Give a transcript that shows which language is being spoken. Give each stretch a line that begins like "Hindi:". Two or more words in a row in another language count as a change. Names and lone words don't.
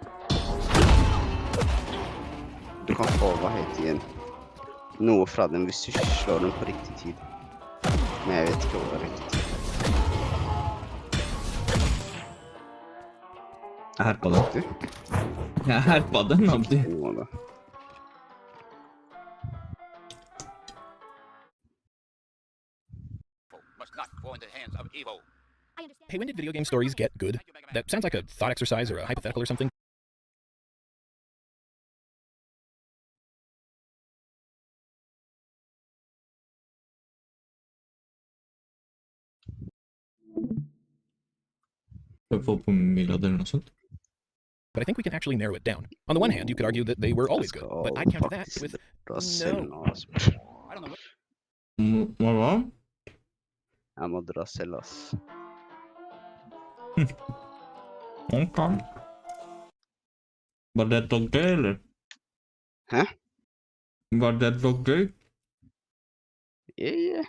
Norwegian: Du kan få, hva heter igjen, noe fra dem hvis du slår dem på riktig tid. Men jeg vet ikke hva riktig tid. Her på den. Ja, her på den, Abdi.
English: Hey, when did video game stories get good? That sounds like a thought exercise or a hypothetical or something. But I think we can actually narrow it down. On the one hand, you could argue that they were always good, but I'd counter that with no. I don't know.
Norwegian: Hva? Jeg må dra selv, ass. Ok. Var det så gøy, eller? Hæ? Var det så gøy?
English: Yeah.